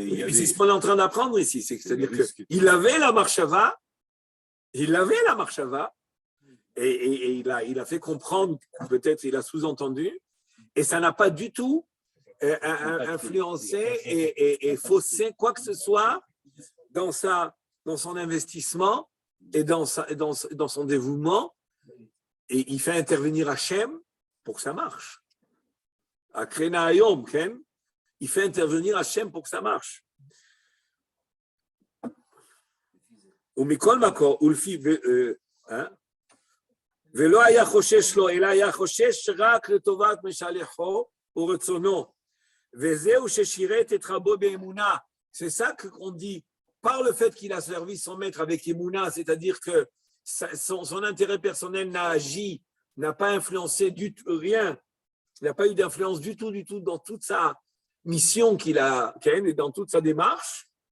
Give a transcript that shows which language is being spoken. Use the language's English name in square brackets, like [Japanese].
[French] C'est ce qu'on est en train d'apprendre ici. C'est-à-dire qu'il avait la marchava, et il a fait comprendre, peut-être il a sous-entendu, et ça n'a pas du tout influencé et faussé quoi que ce soit dans son investissement et dans son dévouement. Et il fait intervenir Hachem pour que ça marche. À Krena Hayom, Ken, il fait intervenir Hachem pour que ça marche. [Hebrew] ומכל מקום, ולפי, ולא היה חושש לו, אלא היה חושש רק לטובת משלחו ורצונו, וזהו ששירת את רבו באמונה. [French] C'est ça qu'on dit, par le fait qu'il a servi son maître avec émouna, c'est-à-dire que son intérêt personnel n'a pas influencé du tout, rien, il n'a pas eu d'influence du tout dans toute sa mission qu'il a, et dans toute sa démarche.